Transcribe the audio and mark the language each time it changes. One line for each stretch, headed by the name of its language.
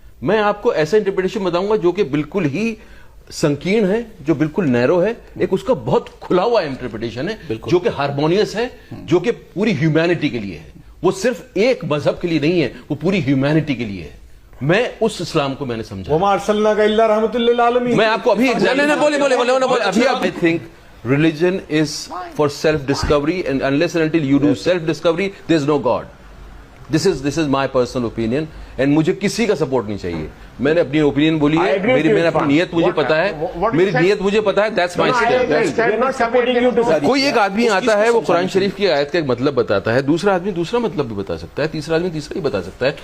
Urdu: میں آپ کو ایسا انٹرپریٹیشن بتاؤں گا جو کہ بالکل ہی سنکین ہے, جو بالکل نیرو ہے. ایک اس کا بہت کھلا ہوا انٹرپریٹیشن ہے جو کہ ہارمونیس ہے, جو کہ پوری ہیومینٹی کے لیے ہے. وہ صرف ایک مذہب کے لیے نہیں ہے, وہ پوری ہیومینٹی کے لیے ہے. میں اس اسلام کو میں نے سمجھا.
Arabic: وما ارسلناک الا رحمۃ للعالمین.
Urdu: میں آپ کو ابھی
English: I think religion is for self discovery, and unless and until you do self discovery there is no God. This is my personal opinion, and
Urdu: مجھے کسی کا سپورٹ نہیں چاہیے. میں نے اپنی اوپینین بولی ہے, میں نے اپنی نیت مجھے پتا ہے, میری نیت مجھے پتا ہے.
English: That's my step.
Urdu: کوئی ایک آدمی آتا ہے, وہ قرآن شریف کی آیت کا ایک مطلب بتاتا ہے, دوسرا آدمی دوسرا مطلب بھی بتا سکتا ہے, تیسرا آدمی تیسرا ہی بتا سکتا ہے.